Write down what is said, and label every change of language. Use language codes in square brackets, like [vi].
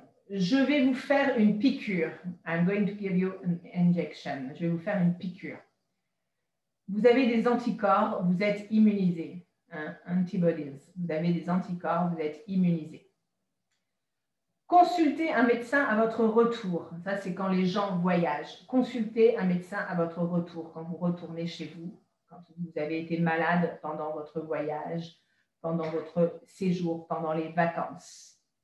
[fr] Je vais vous faire une piqûre. [en] I'm going to give you an injection. [fr] Je vais vous faire une piqûre. Vous avez des anticorps, vous êtes immunisé. Antibodies. Vous avez des anticorps, vous êtes immunisé. Consultez un médecin à votre retour. Ça, c'est quand les gens voyagent. Consultez un médecin à votre retour, quand vous retournez chez vous, quand vous avez été malade pendant votre voyage, pendant votre séjour, pendant les vacances.